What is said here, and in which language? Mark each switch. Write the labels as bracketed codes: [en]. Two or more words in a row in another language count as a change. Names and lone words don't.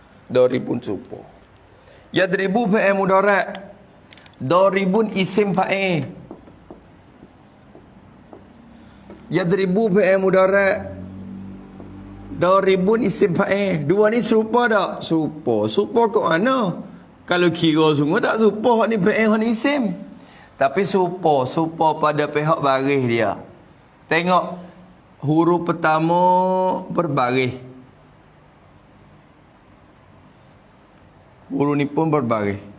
[ms] Daribun serupa. [ar] يضرب فعل مضارع'. ضارب اسم فاعل. يضرب فعل مضارع'. ضارب اسم فاعل. [ms] Dua ni serupa tak? Serupa. Serupa kat mana? Kalau kira semua tak serupa. Hak ni fi'il, hak ni isim. Tapi serupa. Serupa pada pihak baris dia. Tengok. Huruf pertama berbaris. Huruf ni pun berbaris.